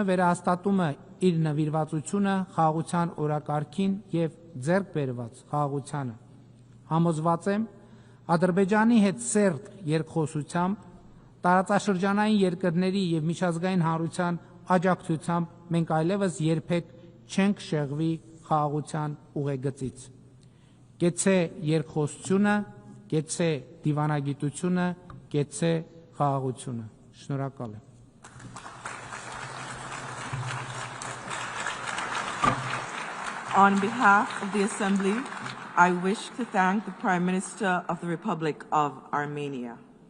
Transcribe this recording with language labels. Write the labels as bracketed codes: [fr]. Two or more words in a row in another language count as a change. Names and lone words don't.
[hy] վերահաստատում է իր նվիրվածությունը խաղաղության օրակարգին եւ ձեռք բերված խաղաղությանը։ Համոզված եմ, Ադրբեջանի հետ սերտ երկխոսությամբ, տարածաշրջանային երկրների եւ միջազգային հանրության աջակցությամբ մենք այլևս երբեք չենք շեղվի խաղաղության ուղեգծից։ Կեցե երկխոսությունը, կեցե դիվանագիտությունը, կեցե խաղաղությունը։ Շնորհակալ եմ։ [en] On behalf of the Assembly, I wish to thank the Prime Minister of the Republic of Armenia.